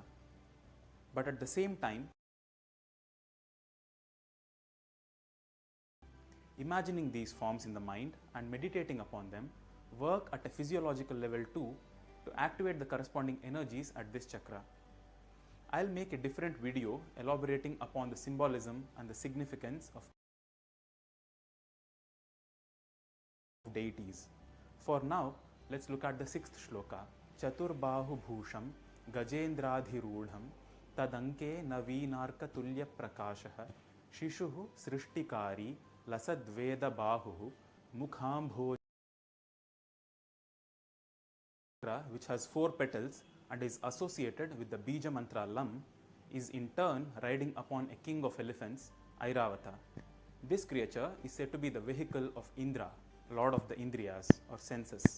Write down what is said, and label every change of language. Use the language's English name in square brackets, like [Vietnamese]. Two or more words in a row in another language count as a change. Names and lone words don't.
[English] But at the same time, imagining these forms in the mind and meditating upon them work at a physiological level too to activate the corresponding energies at this chakra. I'll make a different video elaborating upon the symbolism and the significance of deities. For now, let's look at the 6th shloka. [Sanskrit] चतुर्बाहु भूषं गजेन्द्राधिरूढं तदङ्के नवीनार्क तुल्य प्रकाशः शिशुः सृष्टिकारी लसद्वेद बाहुः मुखाम्भोज, [English] which has 4 petals and is associated with the [Sanskrit] बीज मन्त्र [English] lam, is in turn riding upon a king of elephants, Airavata. This creature is said to be the vehicle of Indra, lord of the Indriyas or senses.